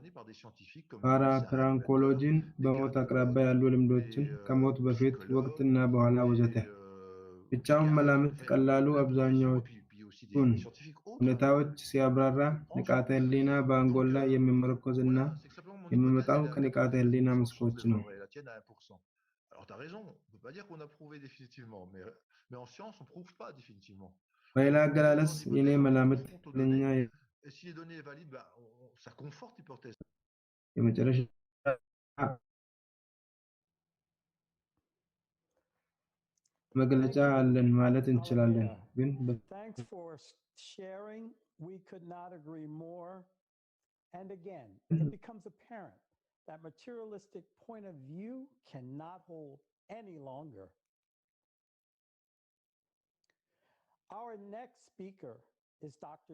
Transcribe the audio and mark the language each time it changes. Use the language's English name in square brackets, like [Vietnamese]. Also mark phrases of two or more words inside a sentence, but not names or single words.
[Amharic] ፓራፕራንኮሎጂን በሞት አቅራቢያ ያሉ ልምዶችን ከሞት በፊት ወቅትና በኋላ ወዘተ ብቻውን መላምት ቀላሉ አብዛኛዎቹን ሁኔታዎች ሲያብራራ ንቃተ ህሊና በአንጎል ላይ የሚመረኮዝና የሚመጣው ከንቃተ ህሊና መስኮች ነው [French] Alors, tu as raison, on ne peut pas dire qu'on a prouvé définitivement, mais en science, on ne prouve pas définitivement. [Amharic] በሌላ አገላለጽ የኔ መላምት ለኛ [French] Et si les données est valide, ça conforte l'hypothèse. [Amharic] የመጨረሻ መግለጫ አለን ማለት እንችላለን ግን [English] Thanks for sharing. We could not agree more. And again, it becomes apparent that materialistic point of view cannot hold any longer. Our next speaker is Dr.